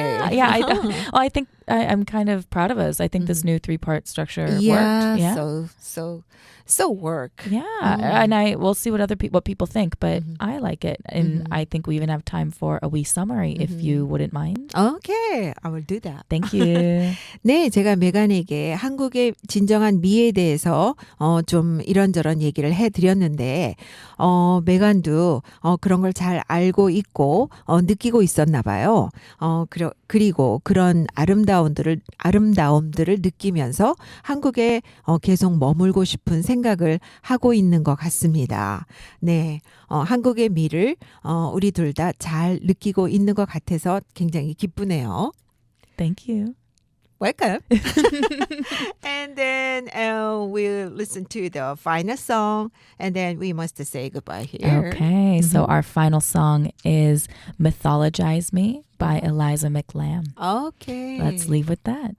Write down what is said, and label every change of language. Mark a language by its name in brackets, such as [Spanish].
[English] Yeah. I think I'm kind of proud of us. I think this new 3-part structure worked. Yeah. So work. Yeah. And we'll see what people think, but I like it. And I think we even have time for a wee summary if you wouldn't mind. Okay. I will do that. Thank you. [Korean] 네, 제가 메간에게 한국의 진정한 미에 대해서 좀 이런저런 얘기를 해드렸는데 메간도 그런 걸 잘 알고 있고 느끼고 있었나 봐요. 그리고 그런 아름다움들을 느끼면서 한국에 계속 머물고 싶은 생각을 하고 있는 것 같습니다. 네, 한국의 미를 우리 둘 다 잘 느끼고 있는 것 같아서 굉장히 기쁘네요. [English] Thank you. Welcome. And then we'll listen to the final song, and then we must say goodbye here. Okay, so our final song is Mythologize Me by Eliza McLamb. Okay. Let's leave with that.